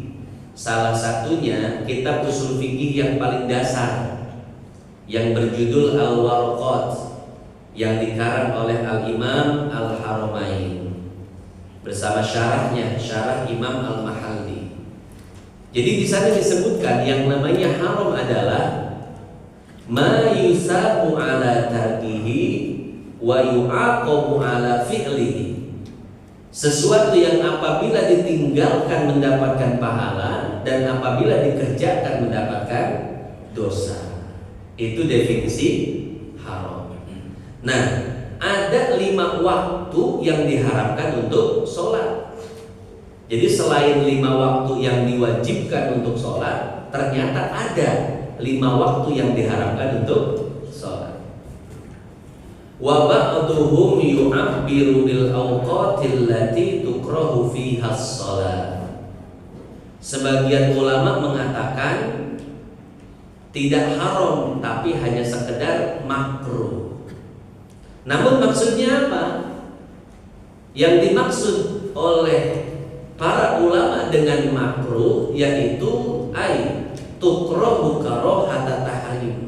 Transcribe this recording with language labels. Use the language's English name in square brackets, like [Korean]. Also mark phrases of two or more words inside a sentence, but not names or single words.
[Indonesian] Salah satunya kitab usul fikih yang paling dasar yang berjudul Al-Warqat yang dikarang oleh Al-Imam Al-Haramain bersama syarahnya, syarah Imam Al-Mahalli. Jadi di sana disebutkan yang namanya haram adalah [Arabic] ما يثاب على تركه ويعاقب على فعله. [Indonesian] Sesuatu yang apabila ditinggalkan mendapatkan pahala dan apabila dikerjakan mendapatkan dosa. Itu definisi haram. Nah, ada 5 waktu yang diharamkan untuk sholat. Jadi selain 5 waktu yang diwajibkan untuk sholat, ternyata ada 5 waktu yang diharamkan untuk sholat. [Arabic] وبعضهم يعبر بالأوقات التي تكره فيها الصلاة. [Indonesian] Sebagian ulama mengatakan tidak haram tapi hanya sekedar makruh. Namun maksudnya apa? Yang dimaksud oleh para ulama dengan makruh yaitu [Arabic] تكره كراهة تحريم.